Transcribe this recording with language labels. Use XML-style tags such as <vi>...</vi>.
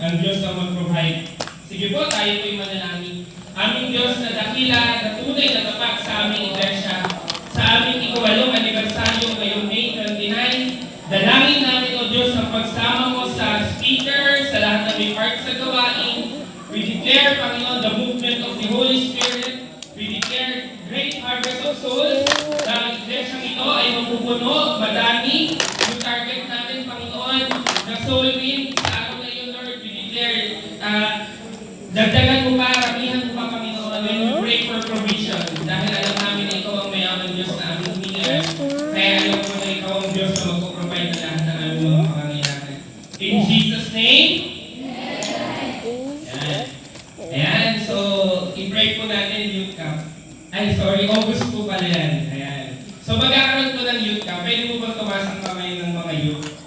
<tl>Ang Diyos na mag-provide. Sige po, tayo po'y manalangin. Aming Diyos na dakila, na tunay na tapat sa aming iglesia, sa aming ikawalong anibersaryo ngayong May 29, dalangin namin, O Diyos, ang pagsama mo sa speaker, sa lahat ng may part sa gawain.</tl> <en>We declare, Panginoon, the movement of the Holy Spirit. We declare great harvest of souls.</en> <tl>Na ang iglesyang ito ay mapupuno, madami. Yung target namin, Panginoon, na soul win sa araw na yun, Lord.</tl> <en>We declare,</en> <tl>dagdagan mo pa, ramihan mo pa,</tl> <en>Panginoon, when we pray for provision.</en> <tl>Dahil alam namin na ikaw ang mayaman Diyos na aming humingan. Kaya alam ko na ikaw ang Diyos na magpaprovide na lahat ng aming mga pangangailangan.</tl> <en>In Jesus' name,</en> <tl>ayan, so i-pray po natin youth camp. Ay, sorry, August po pala yan. Ayan. So magkakaroon po ng youth camp. Pwede mo bang tumaas ang kamay ng mga youth?</tl>